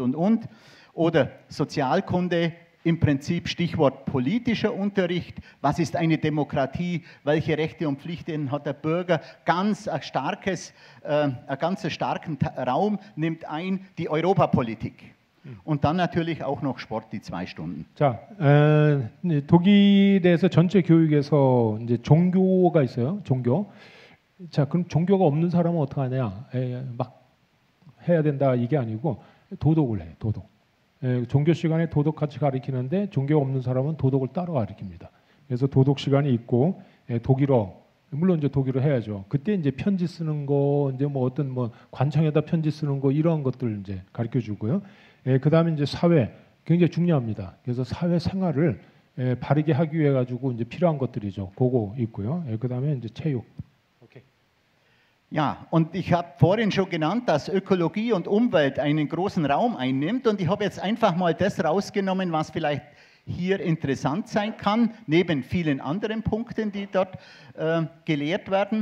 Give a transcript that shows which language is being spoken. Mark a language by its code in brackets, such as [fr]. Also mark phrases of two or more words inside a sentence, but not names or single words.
[de] Oder Sozialkunde, im Prinzip Stichwort politischer Unterricht, was ist eine Demokratie, welche Rechte und Pflichten hat der Bürger, einen ganz starken Raum nimmt ein die Europapolitik. Und dann natürlich auch noch Sport, die 2 Stunden. [ko] 자, 독일에서 전체 교육에서 이제 종교가 있어요. 종교. 자, 그럼 종교가 없는 사람은 어떻게 하냐? 막 해야 된다 이게 아니고 도덕을 해. 도덕. 종교 시간에 도덕 같이 가르치는데 종교가 없는 사람은 도덕을 따로 가르칩니다. 그래서 도덕 시간이 있고 독일어. 물론 이제 독일어 해야죠. 그때 이제 편지 쓰는 거, 이제 뭐 어떤 뭐 관청에다 편지 쓰는 거 이런 것들 이제 가르쳐 주고요. 그 다음에 이제 사회 굉장히 중요합니다. 그래서 사회 생활을 바르게 하기 위해 가지고 이제 필요한 것들이죠. 그거 있고요. 그 다음에 이제 체육. [de] Okay. Ja, und ich habe vorhin schon genannt, dass Ökologie und Umwelt einen großen Raum einnimmt, und ich habe jetzt einfach mal das rausgenommen, was vielleicht hier interessant sein kann, neben vielen anderen Punkten, die dort gelehrt werden.